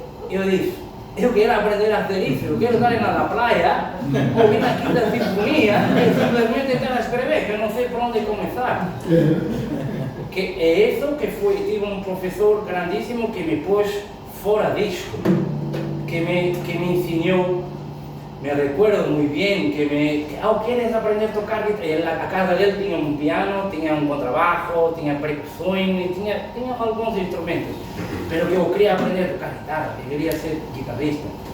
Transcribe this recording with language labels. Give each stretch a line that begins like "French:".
Portuguese: E eu disse: eu quero aprender a fazer isso, eu quero estar na praia, ouvir a Quinta Sinfonia, e simplesmente estar a escrever, que eu não sei por onde começar. Que é isso que foi, tive um professor grandíssimo que me pôs fora disto, que me ensinou.
Spanish: Me recuerdo muy bien que ¿quieres aprender a tocar guitarra?
Portuguese: A casa dele tinha um piano, tinha um contrabajo, tinha percussões, tinha alguns instrumentos, pero que eu queria aprender a tocar guitarra, que queria ser guitarrista.